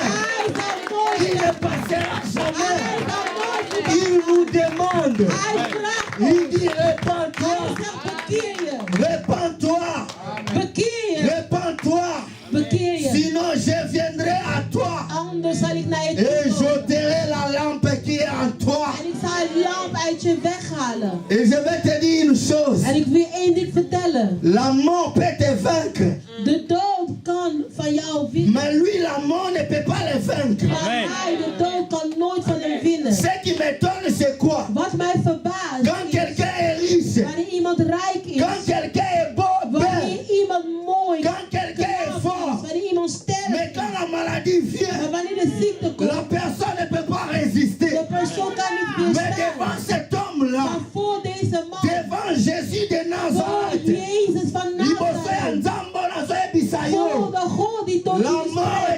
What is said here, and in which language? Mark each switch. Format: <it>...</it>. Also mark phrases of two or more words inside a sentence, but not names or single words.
<fr>Il ne passera jamais. Il nous demande. Il dit répands-toi. Répands-toi. Répands-toi. Sinon je viendrai à toi.</fr> <nl>Anders zal ik naar je</nl> <fr>Et</fr> <nl>toe komen.</nl> <fr>j'ôterai la lampe qui est en toi.</fr> <nl>En ik zal het lamp uit je weghalen.</nl> <fr>Et je vais te dire une chose.</fr> <nl>En ik wil je één ding vertellen.</nl> <fr>La mort peut te vaincre.</fr> <nl>De dood kan van jou winnen.</nl> <fr>Mais lui, la mort ne peut pas le vaincre.</fr> <nl>Maar hij, de dood, kan nooit van hem winnen.</nl> <fr>Ce qui m'étonne, c'est quoi?</fr> <nl>Wat mij verbaast</nl> <fr>Quand</fr> <nl>is,</nl> <fr>quelqu'un est riche,</fr> <nl>wanneer iemand rijk is,</nl> <fr>quand quelqu'un est beau,</fr> <nl>wanneer</nl> <fr>belle,</fr> <nl>iemand mooi,</nl> <fr>quand quelqu'un est</fr> <nl>knap</nl> <fr>fort,</fr> <nl>is, wanneer iemand sterk</nl> <fr>mais</fr> <nl>is,</nl> <fr>quand la maladie vient,</fr> <nl>maar wanneer de ziekte komt,</nl> <fr>la personne ne peut pas résister.</fr> <nl>de persoon kan niet</nl> <fr>Mais devant</fr> <nl>weerstaan.</nl> <fr>cet homme-là,</fr> <nl>Maar voor deze man,</nl> <fr>devant Jésus de</fr> <nl>voor Nazareth, Jezus van</nl> <ln>liboso ya</ln> <nl>Nazareth,</nl> <ln>nzambo nazoyebisa</ln> <nl>voor</nl> <ln>yo,</ln> <nl>de God die tot</nl> <fr>la</fr> <nl>u</nl> <fr>mort</fr>